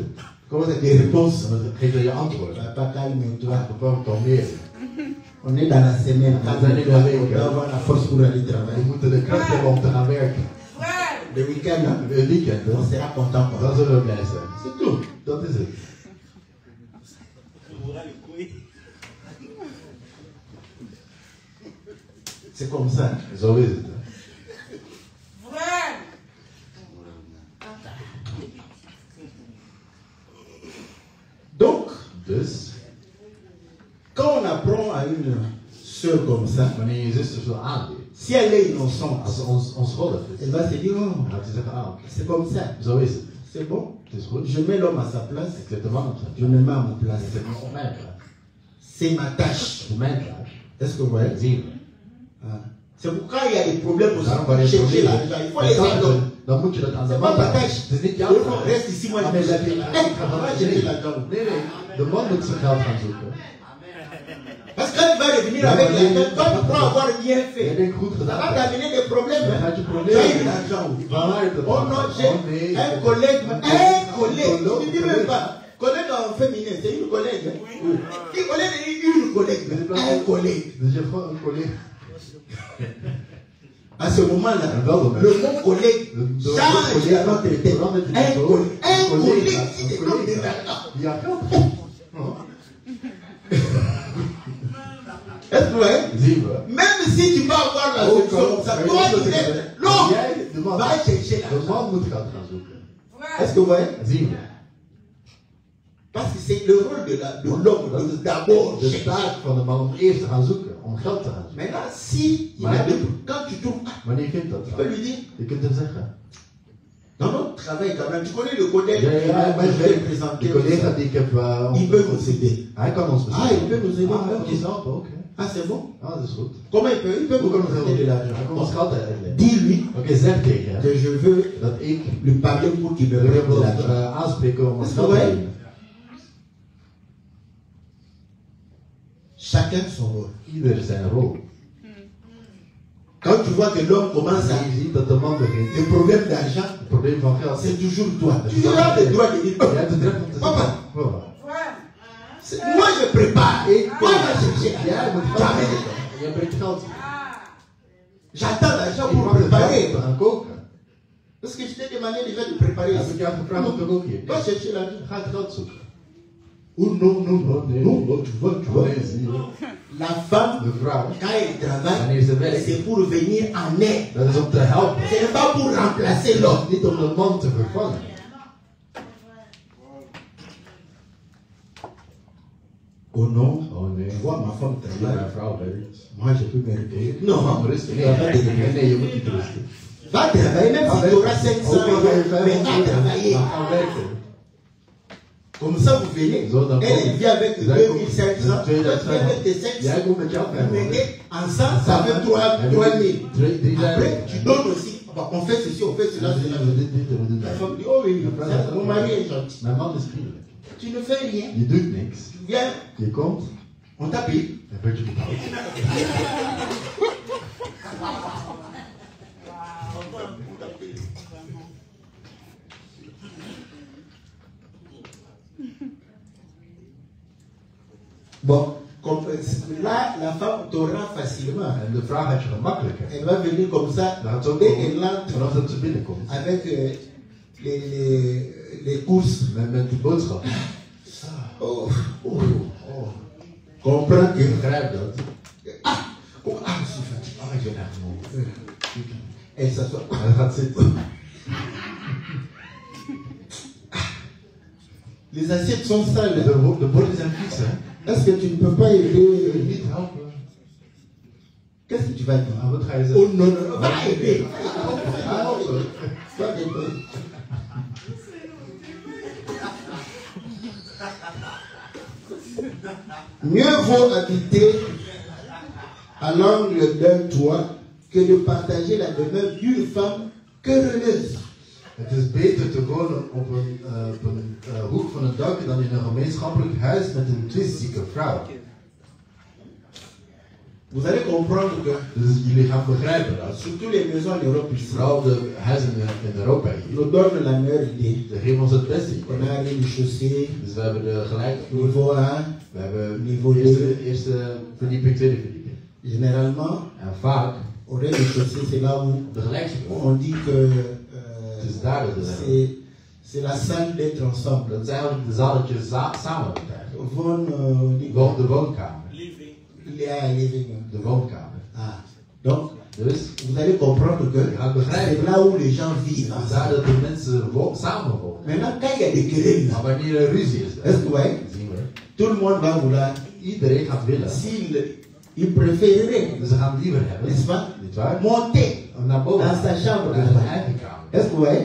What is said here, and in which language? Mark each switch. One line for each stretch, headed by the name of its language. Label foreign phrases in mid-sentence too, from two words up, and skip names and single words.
French: Comment ça, des réponses?
Dutch: Dan geeft hij je antwoord.
French: Papa, calme-toi.
Dutch: Papa, kalmeer je.
French: On est dans la semaine. Quand on doit avoir la force pour aller
Dutch: We
French: travailler.
Dutch: moeten de kracht hebben om te gaan werken.
French: Le week-end, hein,
Dutch: Het weekend, hè,
French: on sera content.
Dutch: dan
French: Quoi.
Dutch: zullen we blij zijn.
French: C'est tout.
Dutch: Dat is het.
French: C'est comme ça.
Dutch: Zo is het. Hè.
French: Donc,
Dutch: Dus,
French: quand on apprend à une soeur comme ça,
Dutch: wanneer je zuster zo aanleert,
French: si elle est innocente,
Dutch: als ze onschuldig is,
French: elle va se dire, oh,
Dutch: dan gaat ze zeggen, ah, oké,
French: c'est comme ça.
Dutch: zo is het.
French: C'est bon.
Dutch: Het is goed.
French: Je mets l'homme à sa place.
Dutch: Ik zet de man op zijn
French: Je
Dutch: plaats.
French: me mets à mon place.
Dutch: Ik zet hem op mijn plaats.
French: C'est ma tâche.
Dutch: Het is mijn taak.
French: Est-ce que vous voyez?
Dutch: Dat zien we. Ah.
French: C'est pourquoi il y a des problèmes aussi
Dutch: Daarom
French: pour
Dutch: wanneer je
French: chercher
Dutch: problemen
French: l'argent. Il faut
Dutch: hebt,
French: les aider.
Dutch: dan moet je dat aan de
French: C'est
Dutch: man
French: pas ta
Dutch: laten.
French: tâche.
Dutch: Het is niet jouw
French: Non,
Dutch: taak.
French: reste ici, moi je Ah, vais mais chercher la- l'argent. Moi, je vais l'argent.
Dutch: Nee, nee. De man moet zijn geld gaan zoeken.
French: Parce que quand tu vas revenir avec l'argent, quand tu crois avoir bien
Dutch: Jij
French: fait,
Dutch: denkt goed
French: ça va
Dutch: gedaan.
French: t'amener des problèmes.
Dutch: Dan gaat je
French: Tu as eu
Dutch: probleem.
French: l'argent.
Dutch: Waar heb je
French: Oh non, j'ai
Dutch: nee.
French: un collègue, tu ne dis même pas. Collègue en féminin, c'est une collègue. Hein? Oui. Qui collègue est une collègue, un collègue.
Dutch: Dus je hebt gewoon een collega.
French: À ce moment-là,
Dutch: En wel dan.
French: le mot collègue
Dutch: De
French: change dans notre tête.
Dutch: verandert je
French: Un
Dutch: zo.
French: collègue, un collègue qui
Dutch: Een
French: te donne de
Dutch: collega.
French: l'argent.
Dutch: Die jou geld geeft.
French: Est-ce que vous voyez?
Dutch: Zien we.
French: Même si tu vas avoir la
Dutch: Ook
French: solution,
Dutch: al-
French: ça
Dutch: maar
French: doit
Dutch: je moet
French: être
Dutch: zeggen,
French: l'homme
Dutch: jij, de man,
French: va chercher
Dutch: de
French: l'argent.
Dutch: man moet geld gaan zoeken.
French: Est-ce que vous voyez?
Dutch: Zien we.
French: Parce que c'est le rôle de l'homme
Dutch: Dat
French: de
Dutch: is
French: d'abord
Dutch: de
French: chercher.
Dutch: taak van de man om eerst te gaan zoeken. Om geld te gaan zoeken.
French: Maintenant, si il
Dutch: Maar
French: a dit- des- quand tu trouves pas,
Dutch: Wanneer je vindt dat,
French: tu peux lui dire,
Dutch: je kunt hem zeggen.
French: dans notre travail quand même, tu connais le collègue
Dutch: Ja,
French: qui
Dutch: ja,
French: va
Dutch: mijn
French: te
Dutch: werk,
French: présenter.
Dutch: die collega die ik heb
French: Il peut nous aider.
Dutch: hij kan ons
French: Ah, il peut nous aider.
Dutch: Ah, hij kan ons helpen ook. Hè.
French: Ah, c'est bon?
Dutch: Ah, dat is goed.
French: Comment il peut? Il peut
Dutch: Hoe
French: vous
Dutch: kan ons
French: prêter de
Dutch: helpen? Hij kan ons
French: l'argent.
Dutch: geld uitleggen.
French: Dis-lui
Dutch: Oké, zeg tegen hem
French: que je veux
Dutch: dat ik
French: lui parler pour qu'il me
Dutch: hem
French: prête de
Dutch: wil
French: l'argent.
Dutch: aanspreken om ons Is geld het te waar? geven.
French: Chacun son rôle.
Dutch: Ieder zijn rol.
French: Quand tu vois que l'homme commence à...
Dutch: Je ziet dat de man begint.
French: Le problème d'argent,
Dutch: Het probleem van geld.
French: c'est toujours toi. Tu as le droit de dire,
Dutch: Je hebt het recht om te
French: papa,
Dutch: zeggen, papa.
French: moi je prépare. Moi je vais chercher.
Dutch: Jij moet geld hebben. Jij brengt geld.
French: J'attends l'argent pour préparer.
Dutch: Aan koken.
French: Parce que je t'ai demandé déjà de préparer.
Dutch: Heb ik jou gevraagd om te koken?
French: Va chercher l'argent.
Dutch: Ga het geld zoeken.
French: Oh non, non, non, non, tu vois.
Dutch: Nee, zie je.
French: La femme,
Dutch: De vrouw.
French: quand elle travaille,
Dutch: Wanneer ze werkt,
French: c'est pour venir en aide.
Dutch: dat is om te helpen.
French: Ce n'est pas pour remplacer l'homme.
Dutch: Niet om de man te vervangen.
French: Oh non,
Dutch: Oh nee.
French: tu vois ma femme
Dutch: Ja,
French: travaille.
Dutch: mijn vrouw werkt.
French: Moi je peux me reposer. Non, Non,
Dutch: rustig.
French: tu vas pas te reposer.
Dutch: Nee, je moet niet rusten.
French: Va travailler, même si tu auras 500 euros, mais va travailler.
Dutch: Ga werken.
French: Comme ça, vous venez.
Dutch: Zo, dan
French: Elle
Dutch: kom-
French: vient avec
Dutch: Zij
French: 2500.
Dutch: komt-
French: Toi, tu viens avec tes
Dutch: Jij
French: 500.
Dutch: komt met jouw
French: Vous mettez
Dutch: 500.
French: ensemble, ça fait 3000.
Dutch: 3000.
French: Après, tu donnes aussi. Bon, on fait ceci, on fait cela, cela. La femme dit, oh oui, ça, mon mari est gentil.
Dutch: Mijn man is vriendelijk.
French: Tu ne fais rien.
Dutch: Je doet niks.
French: Tu viens,
Dutch: Je komt,
French: on t'a payé.
Dutch: dan word je betaald.
French: Bon, comme, là, la femme t'aura facilement.
Dutch: En de vraag had je gemakkelijker.
French: Elle va venir comme ça,
Dutch: Dan gaat ze ook
French: dès
Dutch: komen,
French: qu'elle entre
Dutch: vanaf dat ze binnenkomt.
French: avec les courses.
Dutch: Met de boodschap. Oh, Oh, oh.
French: comprends que.
Dutch: Ik begrijp dat.
French: Oh, ah, je suis fatigué.
Dutch: Ah, ik ben echt moe.
French: Elle s'assoit.
Dutch: Hij gaat zitten.
French: Les assiettes sont sales.
Dutch: De borden zijn vies, hè.
French: Est-ce que tu ne peux pas
Dutch: Kun je
French: aider?
Dutch: niet helpen?
French: Qu'est-ce que tu vas dire?
Dutch: Ah, wat ga je Oh zeggen?
French: non, non, non, va aider.
Dutch: Helpen.
French: Va aider. Mieux vaut habiter à l'angle d'un toit que de partager la demeure d'une femme querelleuse.
Dutch: Het is beter te wonen op een hoek van een dak dan in een gemeenschappelijk huis met een twistzieke vrouw.
French: Vous allez comprendre que,
Dutch: Dus jullie gaan begrijpen dat.
French: surtout les maisons en Europe ici,
Dutch: Vooral de huizen in Europa hier.
French: nous donne la meilleure idée.
Dutch: Ze geven ons het beste
French: On
Dutch: idee.
French: a rez-de-chaussée,
Dutch: Dus we hebben de gelijke vloer.
French: niveau 1.
Dutch: We hebben
French: Niveau
Dutch: eerste verdieping, tweede verdieping.
French: Généralement,
Dutch: En vaak
French: au rez-de-chaussée, c'est là où
Dutch: op de gelijkste vloer.
French: on dit que
Dutch: Het is daar dat we zijn.
French: c'est la salle d'être ensemble.
Dutch: Dat zijn eigenlijk de zaaltjes samen met eigenlijk. De De woonkamer.
French: il y a un living.
Dutch: De woonkamer.
French: Ah. Donc,
Dutch: Dus
French: vous allez comprendre que
Dutch: Ja, begrijp.
French: c'est là où les gens vivent.
Dutch: het is daar dat de mensen samen wonen.
French: Maintenant, quand il y a des querelles,
Dutch: Maar wanneer er ruzie is,
French: est-ce que ouais,
Dutch: zien we,
French: tout le monde va vouloir,
Dutch: iedereen gaat willen.
French: il préférerait,
Dutch: Dus ze gaan liever hebben,
French: n'est-ce pas,
Dutch: niet waar?
French: monter
Dutch: Naar boven.
French: dans sa chambre.
Dutch: Naar zijn eigen kamer.
French: Est-ce que ouais,